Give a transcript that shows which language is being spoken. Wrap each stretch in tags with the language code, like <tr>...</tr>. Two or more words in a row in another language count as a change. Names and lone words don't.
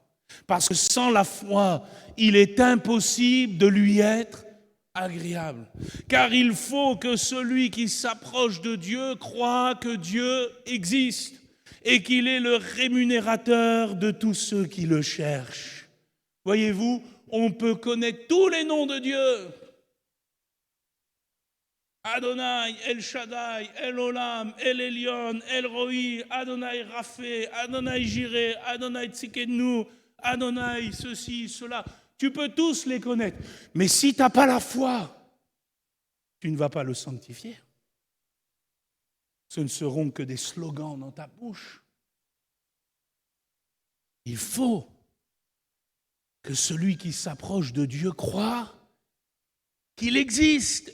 <fr>Parce que sans la foi, il est impossible de lui être agréable. Car il faut que celui qui s'approche de Dieu croit que Dieu existe et qu'il est le rémunérateur de tous ceux qui le cherchent. Voyez-vous, on peut connaître tous les noms de Dieu. Adonai, El Shaddai, El Olam, El Elyon, El Roi, Adonai Rapha, Adonai Jireh, Adonai Tzikenu, Adonai ceci, cela. Tu peux tous les connaître. Mais si tu n'as pas la foi, tu ne vas pas le sanctifier. Ce ne seront que des slogans dans ta bouche. Il faut que celui qui s'approche de Dieu croit qu'il existe.</fr>